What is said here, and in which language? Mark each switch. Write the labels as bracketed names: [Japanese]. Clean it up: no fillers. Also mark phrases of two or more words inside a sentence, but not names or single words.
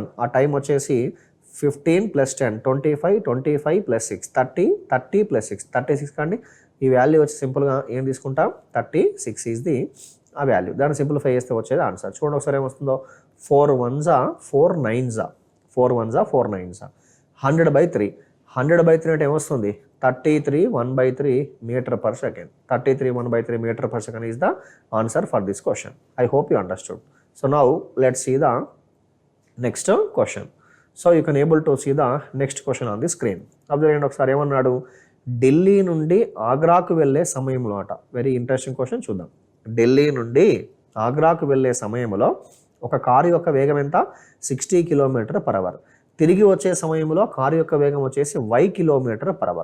[Telugu] ఆ టైం వచ్చేసి 15 + 10 25, 25 + 6 30, 30 + 6 36 కండి. ఈ వాల్యూ వచ్చి సింపుల్గా ఏం తీసుకుంటాం? 36 [English] is the [Telugu] ఆ వాల్యూ. దాన్ని సింప్లిఫై చేస్తే వచ్చేది ఆన్సర్. చూడండి ఒకసారి ఏమొస్తుందో. 4 1s 4 9s, 4 1s 4 9s. 100/3. 100/3 అంటే ఏమొస్తుంది? 33 1/3 m/s. [English] 33 1/3 m/s is the answer for this question. I hope you understood. So now let's see the next question. So you can able to see the next question on the screen. [Telugu] Observe ఒకసారి ఏమన్నాడు? ఢిల్లీ నుండి ఆగ్రాకు వెళ్ళే సమయంలో అట. [English] very interesting question, [Telugu] చూద్దాం. ఢిల్లీ నుండి ఆగ్రాకు వెళ్ళే సమయంలో ఒక కారు యొక్క వేగం ఎంత? 60 km/h. తిరిగి వచ్చే సమయంలో కారు యొక్క వేగం వచ్చేసి y km/h.